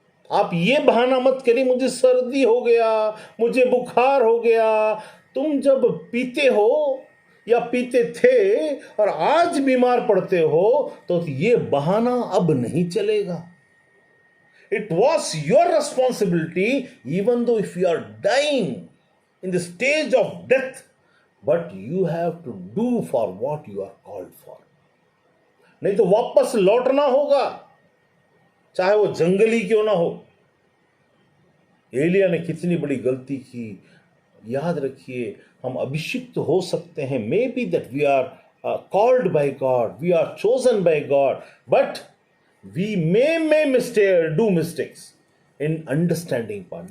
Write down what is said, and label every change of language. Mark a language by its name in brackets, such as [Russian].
[Hindi] आप ये बहाना मत करिए मुझे सर्दी हो गया, मुझे बुखार हो गया। तुम जब पीते हो या पीते थे और आज बीमार पड़ते हो तो ये बहाना अब नहीं चलेगा। [English] It was your responsibility, even though if you are dying in the stage of death, but you have to do for what you are called for. [Hindi] नहीं तो वापस लौटना होगा, चाहे वो जंगली क्यों ना हो। एलिया ने कितनी बड़ी गलती की। याद रखिए, हम अभिषिक्त हो सकते हैं, [English] May be that we are called by God, we are chosen by God, but we may do mistakes in understanding part.